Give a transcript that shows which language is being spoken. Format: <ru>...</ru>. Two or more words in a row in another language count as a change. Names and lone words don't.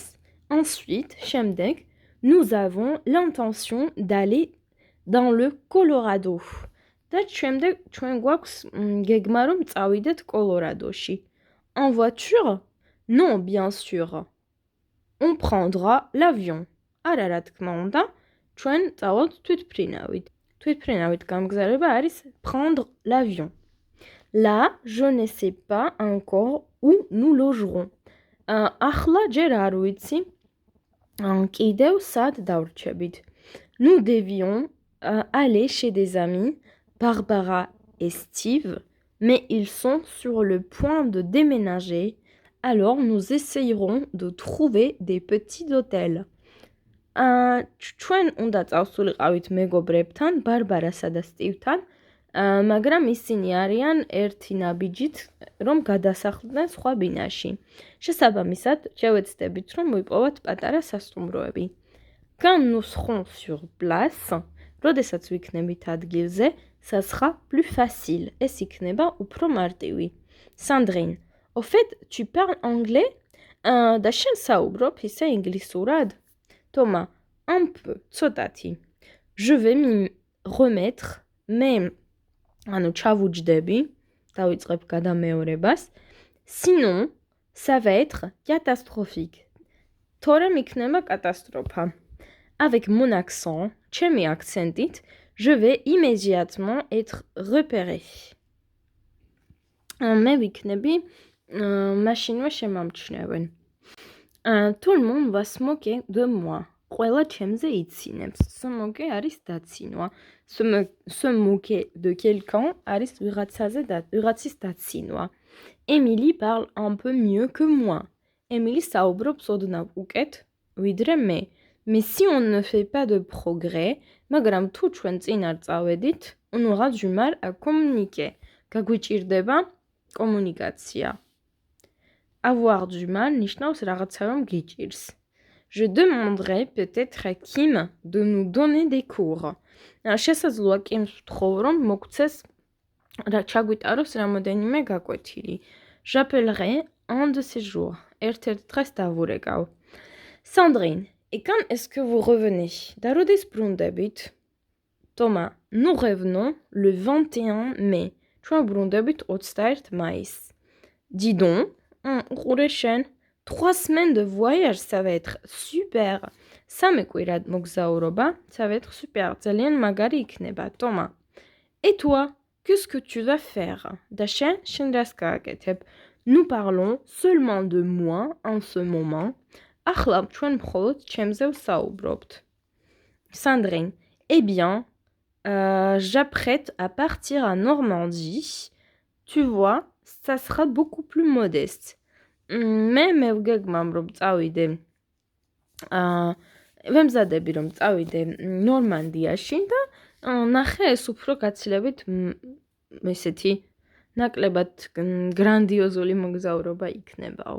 <fr>Ensuite, შემდეგ, nous avons l'intention d'aller dans le Colorado.</fr> <ka>და შემდეგ ჩვენ გვაქვს გეგმა, რომ წავიდეთ კოლორადოში.</ka> <fr>En voiture? Non, bien sûr. On prendra l'avion.</fr> <ka>არა, რა თქმა უნდა, ჩვენ წავალთ თვითმფრინავით. თვითმფრინავით გამგზავრება არის</ka> <fr>prendre l'avion. Là, je ne sais pas encore où nous logerons.</fr> <ka>ახლა ჯერ არ ვიცი, კიდევ სად დავრჩებით.</ka> <fr>Nous devions aller chez des amis, Barbara et Steve, mais ils sont sur le point de déménager, alors nous essayerons de trouver des petits hôtels.</fr> <ka>ჩვენ უნდა წავსულიყავით მეგობრებთან, ბარბარასა და სტივთან, მაგრამ ისინი არიან ერთი ნაბიჯით, რომ გადასახლდნენ სხვა ბინაში. შესაბამისად, შევეცდებით, რომ მოიპოვოთ პატარა სასტუმროები.</ka> <fr>Quand nous serons sur place,</fr> <ka>როდესაც ვიქნებით ადგილზე,</ka> <fr>ça sera plus facile.</fr> <ka>ეს იქნება უფრო მარტივი.</ka> <fr>Sandrine: Au fait, tu parles anglais?</fr> <ka>და შენ საუბრობ ისე ინგლისურად?</ka> <fr>Thomas: Un peu, ცოტათი. Je vais m'y remettre, mais</fr> <ka>ანუ ჩავუჯდები, დავიწყებ გადამეორებას.</ka> <fr>Sinon, ça va être catastrophique.</fr> <ka>თორემ იქნება კატასტროფა.</ka> <fr>Avec mon accent,</fr> <ka>ჩემი აქცენტით,</ka> <fr>je vais immédiatement être repéré.</fr> <ka>მე ვიქნები, მაშინვე შემამჩნევენ.</ka> <fr>Tout le monde va se moquer de moi.</fr> <ka>ყველა ჩემზე იცინებს.</ka> <fr>Se moquer</fr> <ka>არის დაცინვა.</ka> <fr>Se moquer de quelqu'un</fr> <ka>არის ვიღაცის დაცინვა.</ka> <fr>Emily parle un peu mieux que moi.</fr> <ka>Emily საუბრობს ოდნავ უკეთ, ვიდრე მე.</ka> <fr>Mais si on ne fait pas de progrès,</fr> <ka>მაგრამ თუ ჩვენ წინ არ წავედით,</ka> <fr>on aura du mal à communiquer.</fr> <ka>გაგვიჭირდება კომუნიკაცია.</ka> <fr>Avoir du mal</fr> <ka>ნიშნავს რაღაცა რომ გიჭირს.</ka> <fr>Je demanderai peut-être à Kim de nous donner des cours.</fr> <ka>შესაძლოა კიმს ვთხოვ, რომ მოგცეს ჩაგვიტაროს რამოდენიმე გაკვეთილი.</ka> <fr>J'appellerai un de ces jours.</fr> <ka>ერთ-ერთ დღეს დავურეკავ.</ka> <fr>Sandrine, et quand est-ce que vous revenez? Darodes brundebit. Thomas, nous revenons le 21 mai.</fr> <ka>Ჩვენ ბრუნდებით 21 მაისს.</ka> <fr>Dis donc, ყურეშენ, 3 semaines de voyage, ça va être super.</fr> <ka>სამი კვირად მოგზაურობა,</ka> <fr>ça va être super.</fr> <ka>ძალიან მაგარი იქნება, Thomas.</ka> <fr>Et toi, qu'est-ce que tu vas faire?</fr> <ka>და შენ რას გააკეთებ?</ka> <fr>Nous parlons seulement de moi en ce moment.</fr> <ka>ახლა ჩვენ მხოლოდ ჩემზე ვსაუბრობთ.</ka> <fr>Sandrine, eh bien, j'apprête à partir à Normandie. Tu vois, ça sera beaucoup plus modeste.</fr> <ka>მე მევგეგმამ რომ წავიდე ვემზადები რომ წავიდე ნორმანდიაში და ნახე ეს უფრო გაცილებით ესეთი ნაკლებად გრანდიოზული მოგზაურობა იქნებაო.</ka>